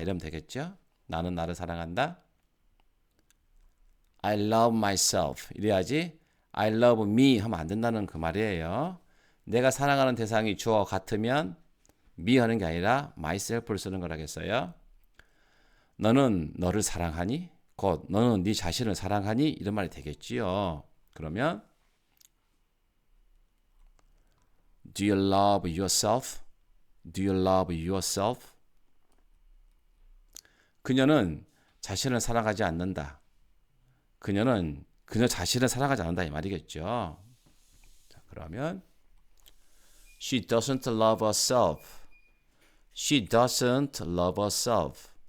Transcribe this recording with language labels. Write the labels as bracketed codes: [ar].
[ko] 이러면 되겠죠? 나는 나를 사랑한다. [en] I love myself. [ko] 이래야지 [en] I love me [ko] 하면 안 된다는 그 말이에요. 내가 사랑하는 대상이 주어 같으면 me 하는 게 아니라 myself를 쓰는 거라겠어요. 너는 너를 사랑하니? 곧 너는 네 자신을 사랑하니? 이런 말이 되겠지요. 그러면 [en] Do you love yourself? Do you love yourself? [ko] 그녀는 자신을 사랑하지 않는다. 그녀는 그녀 자신을 사랑하지 않는다 이 말이겠죠. 자, 그러면 [en] She doesn't love herself. She doesn't love herself.